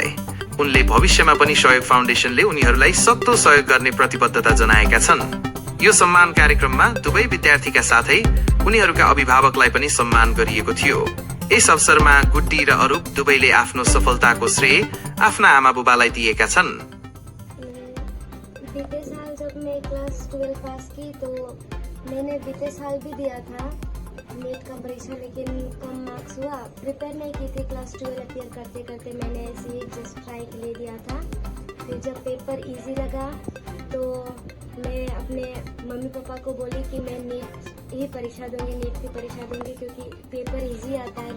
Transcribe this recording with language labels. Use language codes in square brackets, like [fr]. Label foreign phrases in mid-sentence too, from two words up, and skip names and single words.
[ne] उनले भविष्यमा पनि सहयोग फाउन्डेसनले उनीहरूलाई सक्दो सहयोग गर्ने प्रतिबद्धता जनाएका छन्। यो सम्मान कार्यक्रममा दुवै विद्यार्थीका साथै उनीहरूका अभिभावकलाई पनि सम्मान गरिएको थियो। यस अवसरमा गुड्डी र अरूप दुवैले आफ्नो सफलताको श्रेय आफ्ना आमा बुबालाई दिएका छन्। [hi] बीते साल जब मैं क्लास 12 पास की तो मैंने बीते साल भी दिया था नीट का परीक्षा, लेकिन कम मार्क्स हुआ। प्रिपेयर नहीं की थी, [en] class 12 appear [hi] करते करते मैंने ऐसे ही [en] just try [hi] के लिए दिया था। फिर जब [en] paper easy [hi] लगा तो मैं अपने मम्मी पापा को बोली कि मैं नीट ही परीक्षा दूंगी, नीट की परीक्षा दूंगी, क्योंकि [en] paper easy [hi] आता है।